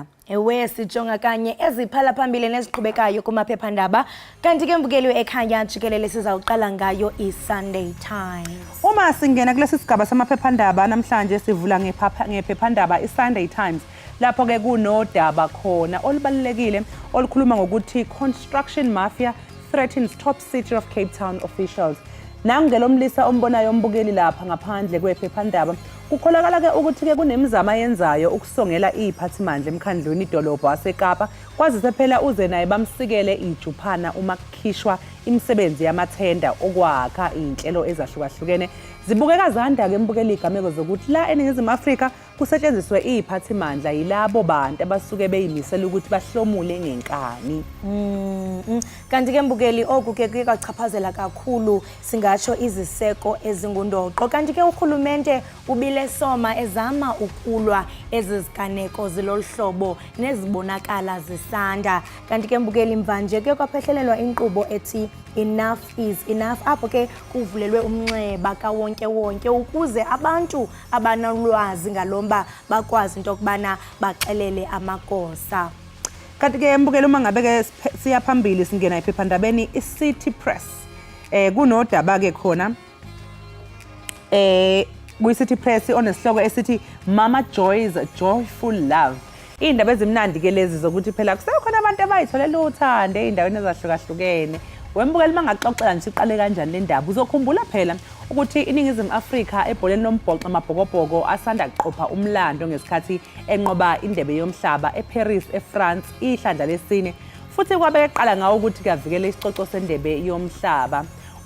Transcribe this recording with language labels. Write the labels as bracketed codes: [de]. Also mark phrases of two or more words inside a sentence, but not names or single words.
[xh] Ewe sijonga kanye eziphala phambili neziqhubekayo kumaphephandaba. Kanti ke mbukeli weEkhaya Jikelele sizawuqala ngayo iSunday Times. [zu] Uma singena kulesi sigaba samaphephandaba namhlanje sivula ngephephandaba iSunday Times. Lapho ke kunodaba khona olubalulekile olukhuluma ngokuthi [en] construction mafia threatens top city of Cape Town officials. [zu] Nangelomlisa ombonayo umbukeli lapha ngaphandle kwephephandaba kukholakala ke ukuthi ke kunemizamo ayenzayo ukusongela iphathimandla emkhandlweni idolobha waseKapa kwazise phela uze naye bamsikele ijuphana uma kukhishwa imisebenzi yamathenda okwakha inhlelo ezahlukahlukene. Zibukeka zanda ke mbukeli igameko zokuthi la eNingizimu Afrika kusetshenziswe iphathimandla yilabo bantu abasuke beyimisela ukuthi bahlomule ngenkani. [xh] Kanti ke mbukeli oku ke kuyachaphazela kakhulu singatsho iziseko ezingundoqo. Kanti ke urhulumente ubile soma ezama ukulwa eziziganeko ziloluhlobo nezibonakala zisanda. Kanti ke mbukeli mvanje ke kwaphehlelelwa inkqubo ethi [en] enough is enough [xh] apho ke kuvulelwe umnxeba kawonke wonke ukuze abantu abanolwazi ngalomba bakwazi into okubana baxelele amagosa. [zu] Kanti ke mbukeli uma ngabe ke siya phambili singena ephephandabeni iCity Press kunodaba ke khona kwiCity Press onesihloko esithi Mama Joy's Joyful Love. Indaba ezimnandi ke lezi zokuthi phela kusekhona abantu abayitholela uthando eindaweni ezahlukahlukene. Wembukeli mangaxoxela nje siqale kanjani le ndaba uzokhumbula phela ukuthi iNingizimu Afrika ebholeni lombhoxo amabhokobhoko asanda kuqopha umlando ngesikhathi enqoba indebe yomhlaba eParis eFrance ihlandla lesine futhi kwabe eqala ngawo ukuthi kavikele isicoco sendebe yomhlaba.